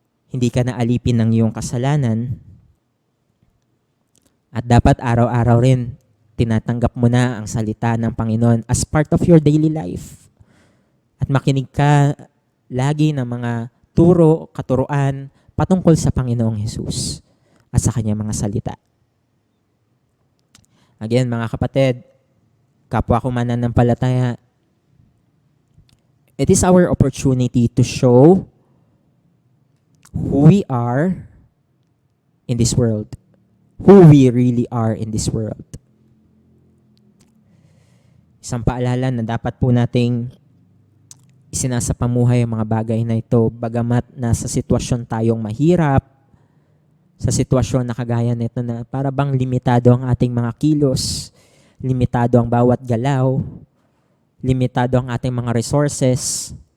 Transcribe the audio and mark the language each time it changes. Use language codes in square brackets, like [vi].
[tl] Hindi ka na alipin ng iyong kasalanan at dapat araw-araw rin tinatanggap mo na ang salita ng Panginoon [en] as part of your daily life. [tl] At makinig ka lagi ng mga turo, katuruan patungkol sa Panginoong Hesus at sa kanyang mga salita. [en] Again, [tl] mga kapatid, kapwa ko mananampalataya, [en] it is our opportunity to show who we are in this world. Who we really are in this world. [tl] Isang paalala na dapat po nating isinasapamuhay ang mga bagay na ito, bagamat nasa sitwasyon tayong mahirap, sa sitwasyon na kagaya nito na para bang limitado ang ating mga kilos, limitado ang bawat galaw, limitado ang ating mga resources.